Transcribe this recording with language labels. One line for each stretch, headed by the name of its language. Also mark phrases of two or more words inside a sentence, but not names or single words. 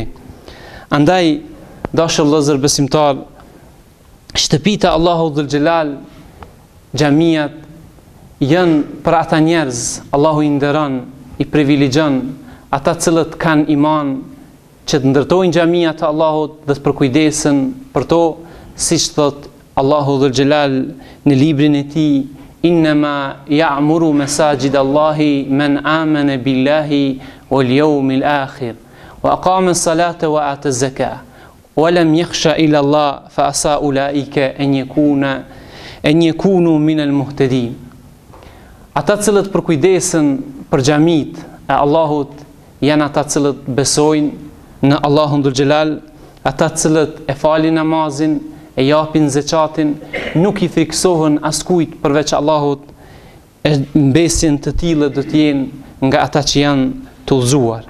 Albanian: Andaj, dashur vëllezër besimtar, shtëpitë e Allahut dhul Xhelal, xhamiat janë për ata njerëz, Allahu i nderon, i privilegjon ata cilët kanë iman, që të ndërtojnë xhamia të Allahut dhe të përkujdesen për to, siç thot Allahu dhul Xhelal në librin e tij,
Arabic: إنما يعمر مساجد الله من آمن بالله واليوم الآخر وأقام الصلاة وآتى الزكاة ولم يخش إلا الله فعسى أولئك أن يكونوا من المهتدين.
Albanian: Ata cilët përkujdesen për xhamit e Allahut janë ata cilët besojnë në Allahun dhul Xhelal, ata cilët e falin namazin, e japin zeqatin, nuk i friksohen askujt përveç Allahut, e mbesin të tillë do të jenë nga ata që janë të udhëzuar.